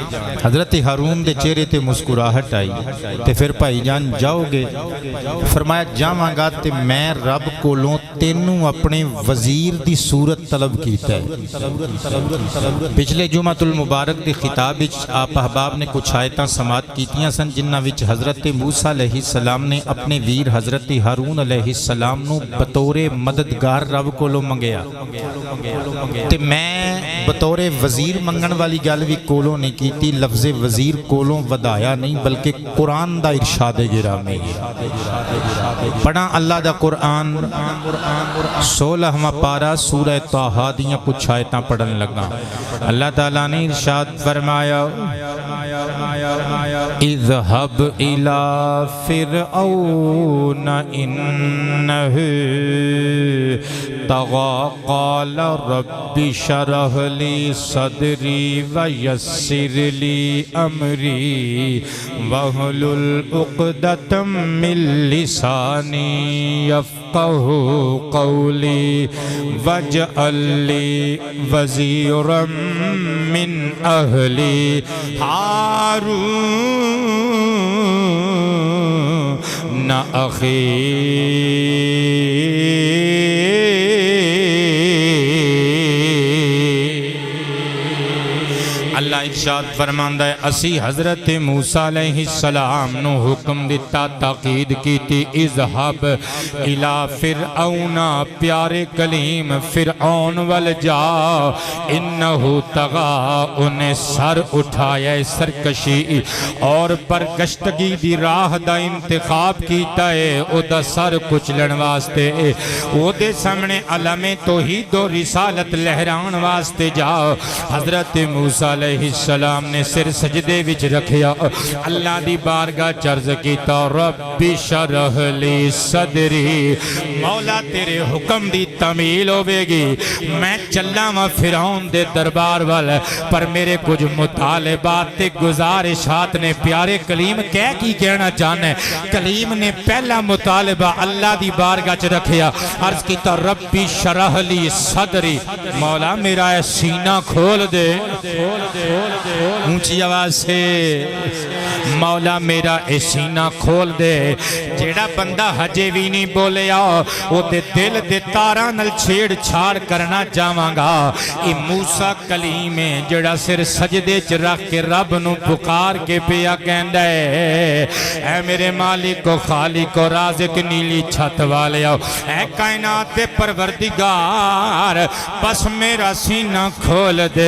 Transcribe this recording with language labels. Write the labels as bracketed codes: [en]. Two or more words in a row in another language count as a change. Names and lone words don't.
[pa] حضرت ہارون دے چہرے تے مسکراہٹ آئی تے پھر بھائی جان جاؤ گے؟ فرمایا جاواں گا تے میں رب کولوں تینوں اپنے وزیر دی صورت طلب کیتا ہے۔ پچھلے جمعہ المبارک دی خطاب وچ آپ احباب نے کچھ آیتاں سماعت کیتیاں سن جنہاں وچ حضرت موسیٰ علیہ السلام نے اپنے ویر حضرت ہارون علیہ السلام نو بطور مددگار رب کولوں منگیا تے میں بطور وزیر منگن والی گل بھی کولوں نہیں کیتی، لفظ وزیر کولوں ودایا نہیں بلکہ قرآن دا ارشاد گرامی پڑھا اللہ دا قرآن 16واں پارہ سورہ طٰہٰ دیاں کچھ آیتاں پڑھن لگا۔ اللہ تعالیٰ نے ارشاد فرمایا، [ar] اذهب الى فرعون انه طغى قال رب اشرح لي صدري ويسر لي امري واحلل عقدة من لساني يفقهوا قولي واجعل لي وزيرا من اهلي هارون [pa] اخي اللہ ارشاد فرماندا ہے، اسی حضرت موسیٰ علیہ السلام نو حکم دیتا، تاکید کیتی، [ar] اذهب الى فرعون، [pa] پیارے کلیم فرعون وال جا، [ar] انہو طغا، [pa] انہیں سر اٹھایا سرکشی اور پرگشتگی دی راہ دا انتخاب کیتا ہے، او دا سر کچلن واسطے، او دے سامنے علم توحید و رسالت لہران واسطے جا۔ حضرت موسیٰ علیہ السلام نے سر سجدے وچ رکھیا، اللہ دی بارگاہ چرز کیتا، [ar] رب شرح لی صدری، [pa] مولا تیرے حکم دی تعمیل ہوے گی، میں چلاں وا فرعون دے دربار وال، پر میرے کچھ مطالبات تے گزارشات نے پیارے کلیم کی کہنا چاہنا ہے۔ کلیم نے پہلا مطالبہ اللہ دی بارگاہ چ رکھیا، عرض کیتا [ar] رب شرح لی صدری، [pa] مولا میرا سینہ کھول دے، اونچی آواز سے مولا میرا سینہ کھول دے۔ جیڑا بندہ ہجے بھی نہیں بولیا وہ دے دل دے تاراں نال چھیڑ چھاڑ کرنا جاواں گا۔ اے موسیٰ کلیم ہے جیڑا سر سجدے چ رکھ کے رب نو پکار کے پیا کہندا ہے، اے میرے مالک و خالق و رازق نیلی چھت والے، اے کائنات دے پروردگار بس میرا سینہ کھول دے۔